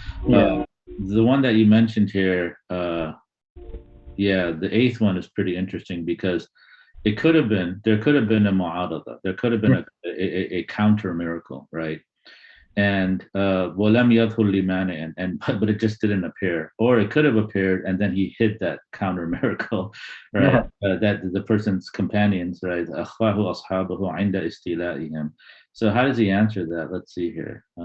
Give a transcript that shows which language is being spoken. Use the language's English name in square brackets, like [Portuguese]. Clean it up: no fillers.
[English] The one that you mentioned here, the 8th one is pretty interesting, because there could have been a mu'arada, there could have been a counter miracle, right? And [Arabic] وَلَمْ يَظْهُرْ لِمَانِعٍ, [English] but it just didn't appear, or it could have appeared and then he hid that counter miracle, right? That the person's companions, right? [Arabic] أَخْفَاهُ أَصْحَابُهُ عِنْدَ إِسْتِيلَائِهِمْ. [English] So how does he answer that? Let's see here.